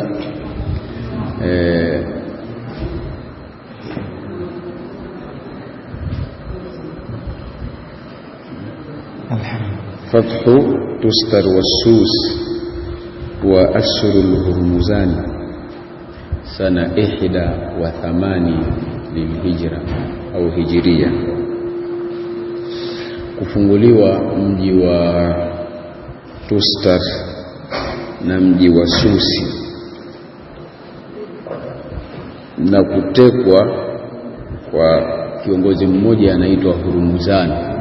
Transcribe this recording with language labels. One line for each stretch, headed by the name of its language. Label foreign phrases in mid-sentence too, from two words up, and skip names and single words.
Arabic: فتح تستر والسوس وأسر الهرمزان سنة 81 للهجرة أو هجرية.
Swahili: Kufunguliwa mji wa Tustar na mji wa Susi na kutekwa kwa kiongozi mmoja anaitwa Hurmuzan.